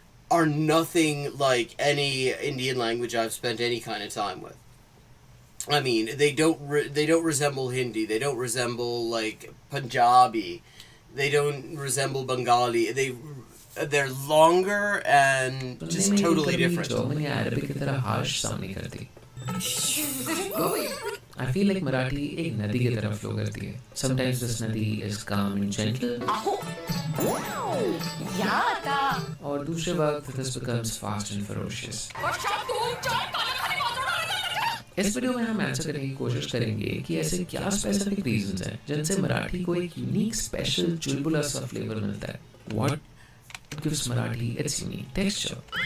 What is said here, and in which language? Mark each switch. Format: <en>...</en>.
<en>are nothing like any Indian language I've spent any kind of time with. I mean, they don't resemble Hindi. They don't resemble like Punjabi. They don't resemble Bengali. They're longer and just totally different.</en> <hi>German या Arabic की तरह</hi> <en>harsh sound</en> <hi>नहीं करती.</hi> <en>I feel like Marathi</en> <hi>एक नदी की तरह flow करती है.</hi> <en>Sometimes this nadi is calm and gentle.</en> <hi>और दूसरे वक्त</hi> <en>this becomes fast and ferocious.</en> <hi>इस वीडियो में हम आंसर करने की कोशिश करेंगे कि ऐसे क्या स्पेसिफिक रीजंस हैं जिनसे मराठी को एक यूनिक स्पेशल चुलबुला सा फ्लेवर मिलता है.</hi> <en>What gives Marathi its unique texture?</en>